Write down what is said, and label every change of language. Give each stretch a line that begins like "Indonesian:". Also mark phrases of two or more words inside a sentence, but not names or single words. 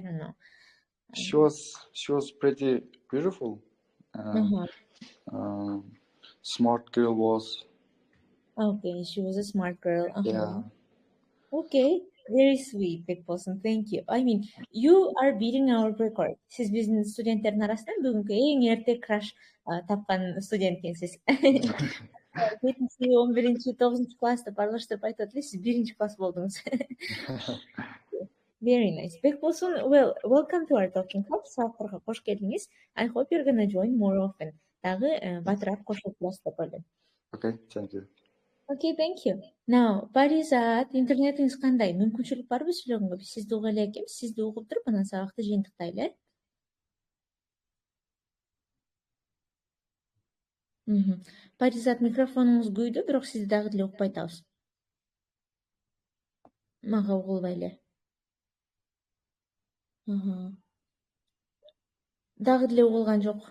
English: I don't know. She was pretty beautiful. Smart girl was. Okay, she was a smart girl. Yeah. Okay, very sweet, Bekbosun. Thank you. I mean, you are beating our record.
Kyrgyz: Siz биздин студенттердин арасынан бүгүнкү эң эрте краш тапкан студент экенсиз. 7-11, 9 класста барлаштырып айтып атып, сиз 1 класс болдуңуз.
English: Very nice. Bekbosun, well, welcome to our talking club.
Kyrgyz: Сабактарга кош келдиңиз.
English: I hope you're gonna join more often.
Kyrgyz: Дагы батыраак кошулуп болосуз деп ойлойм.
English: Okay, thank you. Okay, thank you. Now,
Kyrgyz: Паризат, интернетиңиз кандай? Мүмкүнчүлүк барбы сүйлөгөнгө? Биз сизди уга элекпиз. Сизди угуп туруп, анан сабакты жыйынтыктайлы, Паризат, микрофонуңуз күйдү, бирок сизди дагы деле укпай атабыз. Мага угулбай эле. Дагы деле угулган жок.